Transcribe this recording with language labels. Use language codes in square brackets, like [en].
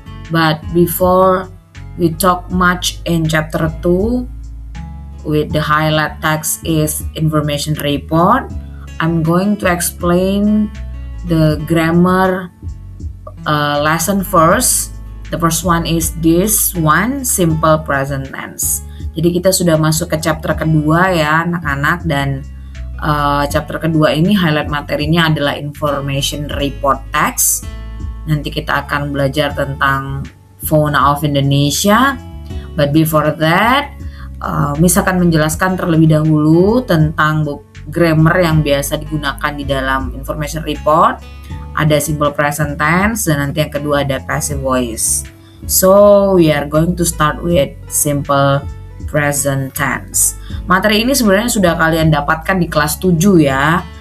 [en] But before we talk much in chapter 2, with the highlight text is information report, I'm going to explain the grammar lesson first. The first one is this one, simple present tense. [id] Jadi kita sudah masuk ke chapter kedua ya anak-anak, dan chapter kedua ini highlight materinya adalah information report text. Nanti kita akan belajar tentang fauna of Indonesia. [en] But before that, [id] Miss akan menjelaskan terlebih dahulu tentang grammar yang biasa digunakan di dalam information report. Ada simple present tense dan nanti yang kedua ada passive voice. [en] So we are going to start with simple present tense. [id] Materi ini sebenarnya sudah kalian dapatkan di kelas 7 ya.